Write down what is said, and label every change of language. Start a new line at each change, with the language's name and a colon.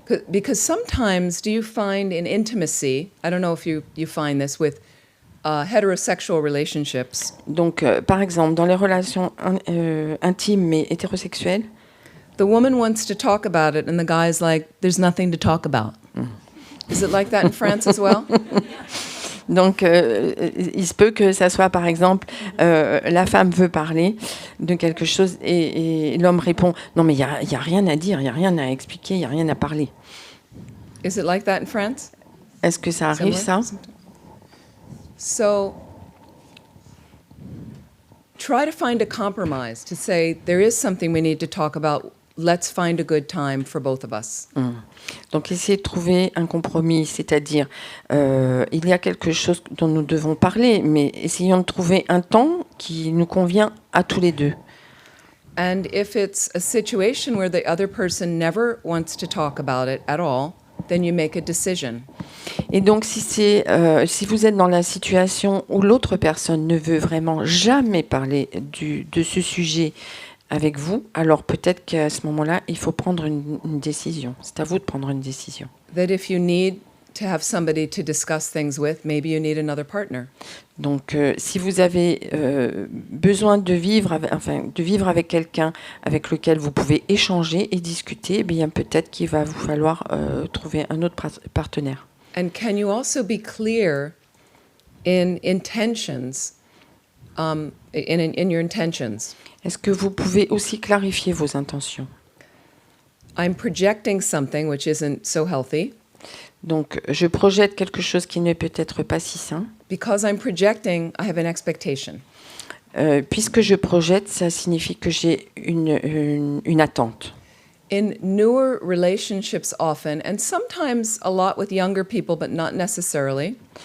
English: because sometimes do you find in intimacy, I don't know if you find this with heterosexual relationships,
French: donc par exemple, dans les relations intimes mais hétérosexuelles,
English: the woman wants to talk about it and the guy's like, there's nothing to talk about. Is it like that in France as well?
French: donc il se peut que ça soit par exemple, la femme veut parler de quelque chose et l'homme répond « Non mais il y a rien à dire, il n'y a rien à expliquer, il n'y a rien à parler
English: Is it like that in France? ».
French: Est-ce que ça arrive ça?
English: So try to find a compromise to say there is something we need to talk about. Let's find a good time for both of us.
French: Donc, essayez de trouver un compromis, c'est-à-dire, il y a quelque chose dont nous devons parler, mais essayons de trouver un temps qui nous convient à tous les deux.
English: And if it's a situation where the other person never wants to talk about it at all, then you make a decision.
French: Et donc, si vous êtes dans la situation où l'autre personne ne veut vraiment jamais parler de ce sujet avec vous, alors peut-être qu'à ce moment-là, il faut prendre une décision. C'est à vous de prendre une décision.
English: That if you need to have somebody to discuss things with, maybe you need another partner.
French: Donc, si vous avez besoin de vivre avec quelqu'un avec lequel vous pouvez échanger et discuter, eh bien peut-être qu'il va vous falloir trouver un autre partenaire.
English: And can you also be clear in intentions, in your intentions?
French: Est-ce que vous pouvez aussi clarifier vos intentions?
English: I'm projecting something which isn't so healthy.
French: Donc, je projette quelque chose qui ne peut être pas si sain.
English: Because I'm projecting, I have an expectation.
French: Puisque je projette, ça signifie que j'ai une attente.
English: In newer relationships often, and sometimes a lot with younger people, but not necessarily,